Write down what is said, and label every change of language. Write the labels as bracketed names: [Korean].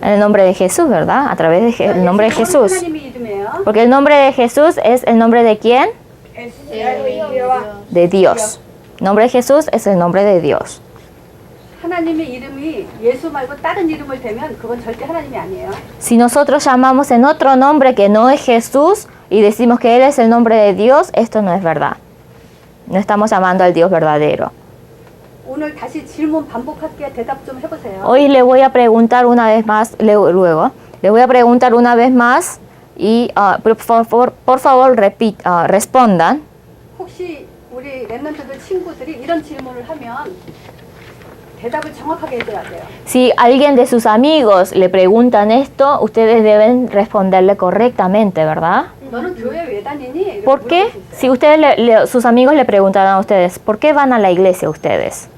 [Spanish] En el nombre de Jesús, ¿verdad? A través del nombre de [Korean] 예수 이름은 [Spanish] Jesús. [Korean] 하나님의 이름이에요. [Spanish] Porque el nombre de Jesús es el nombre de quién? Es Jehová. Jehová. De Dios. El nombre de Jesús es el nombre de Dios. [Korean] 하나님의 이름이 예수 말고 다른 이름을 대면 그건 절대 하나님이 아니에요. [Spanish] Si nosotros llamamos en otro nombre que no es Jesús y decimos que Él es el nombre de Dios, esto no es verdad. No estamos llamando al Dios verdadero. [Korean] 오늘 다시 질문 반복할게 대답 좀 해보세요. [Spanish] Hoy le voy a preguntar una vez más, luego, le voy a preguntar una vez más y por favor respondan. [Korean] 혹시 우리 랩런트들 친구들이 이런 질문을 하면 대답을 정확하게 해줘야 돼요. [Spanish] Si alguien de sus amigos le preguntan esto, ustedes deben responderle correctamente, ¿verdad? [Korean] 너는 교회 왜 다니니? 이렇게 [Spanish] ¿Por qué? [Korean] 물어볼 수 있어요. [Spanish] Si ustedes sus amigos le preguntan a ustedes, ¿por qué van a la iglesia ustedes?